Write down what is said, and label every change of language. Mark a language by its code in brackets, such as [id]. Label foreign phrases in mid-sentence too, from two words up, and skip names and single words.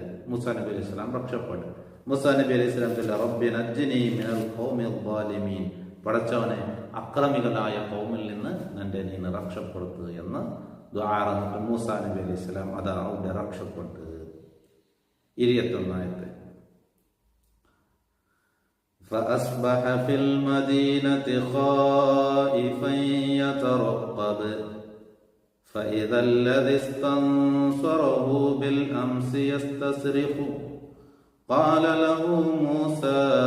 [ml] മൂസാ നബി [ar] عليه السلام [ml] രക്ഷപ്പെട്ടു. മൂസാ നബി [ar] عليه السلام [ml] ചൊല്ല [ar] رب نجني من القوم الظالمين, [ml] പടച്ചവനെ അക്രമികളായ ഖൗമിൽ നിന്ന് എന്നെ നീ രക്ഷപ്പെടുത്തു എന്ന് ദുആ ചെയ്തിട്ട് മൂസാ നബി [ar] عليه السلام [ml] അതാ അവിടെ രക്ഷപ്പെട്ടു. [ar] 21 فأصبح في المدينة خائفا يترقب فإذا الذي استنصره بالأمس يستصرخ قال له موسى